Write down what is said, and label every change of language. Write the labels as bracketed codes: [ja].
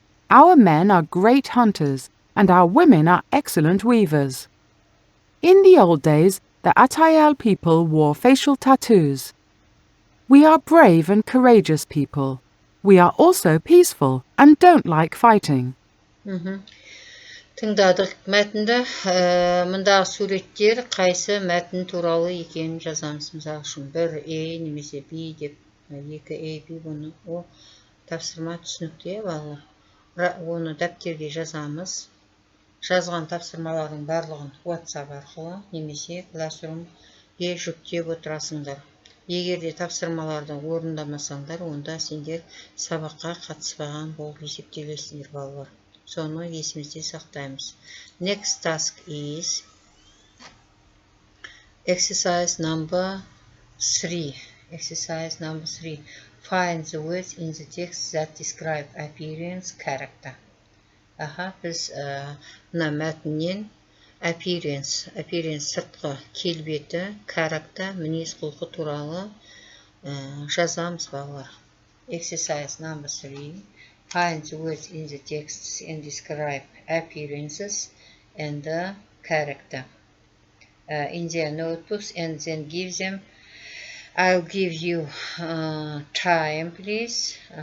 [en] Our men are great hunters, and our women are excellent weavers. In the old days, the Atayal people wore facial tattoos. We are brave and courageous people. We are also peaceful and don't like fighting. [kk] Тыңдадық мәтінді. Мұндағы суреттер қайсы мәтін туралы екенін жазамыз. Мысалы үшін 1A немесе B деп 2A, B бұны о тапсырма түсінікті, балалар. Оны дәптерге жазамыз. Жазған тапсырмалардың барлығын WhatsApp арқылы немесе Classroom-ге жүктеп отырасыңдар. Егер де тапсырмаларды орындамасаңдар, онда сендер сабаққа қатыспаған болып есептелесіңдер, балалар. Соны есімізде сақтаймыз. [en] Next task is exercise number 3. Exercise number 3. Find the words in the text that describe appearance, character. [kk] Біз мына мәтіннен appearance сыртқы келбеті, character, мінез құлқы туралы жазамыз, балалар. [en] Exercise number 3. Find the words in the texts and describe appearances and the character in their notebooks, and then give them. I'll give you time, please.